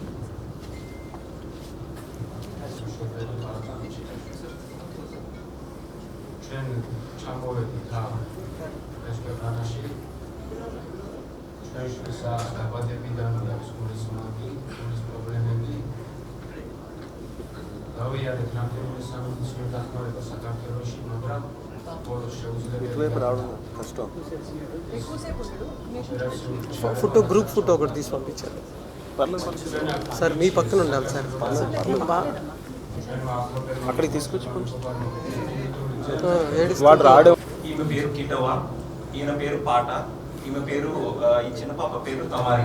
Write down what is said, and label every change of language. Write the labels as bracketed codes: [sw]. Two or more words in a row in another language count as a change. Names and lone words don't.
[ka] ჩვენ ჩამოვედით ეს ქვეყანაში ჩვენს დაბადებიდან აქვს გულის მანკი, გულის პრობლემები. დავიარეთ რამდენიმე სამედიცინო დახმარება საქართველოში, მაგრამ ბოლოს შეუძლებელია [te] ఫోటో గ్రూప్ ఫోటో ఒకటి తీసి పంపించారు సార్. మీ పక్కన ఉండాలి సార్. అక్కడికి తీసుకొచ్చి వాడు రాడు. ఈమె పేరు కిటవా, ఈయన పేరు పాట, ఈమె పేరు ఈ చిన్న పాప పేరు తమారి.